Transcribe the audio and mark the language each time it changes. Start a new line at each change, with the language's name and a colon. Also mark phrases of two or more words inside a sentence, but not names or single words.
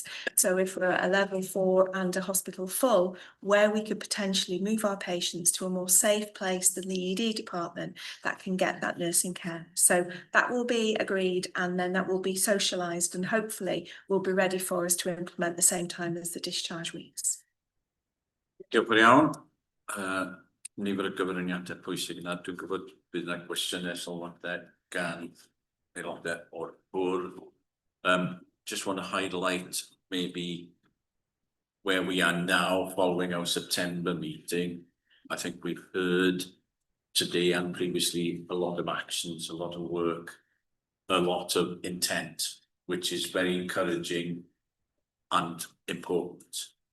English: So if we're at a level 4 and a hospital full, where we could potentially move our patients to a more safe place than the ED department that can get that nursing care. So that will be agreed and then that will be socialised and hopefully will be ready for us to implement the same time as the discharge weeks.
Welsh: Diolch yn iawn. Nifer y gyfraniadau pwysig yna. Dwi'n gwybod bydd yna gwestiynau sylwadau gan aelodau o'r bwrdd.
English: Just want to highlight maybe where we are now following our September meeting. I think we've heard today and previously a lot of actions, a lot of work, a lot of intent, which is very encouraging and important.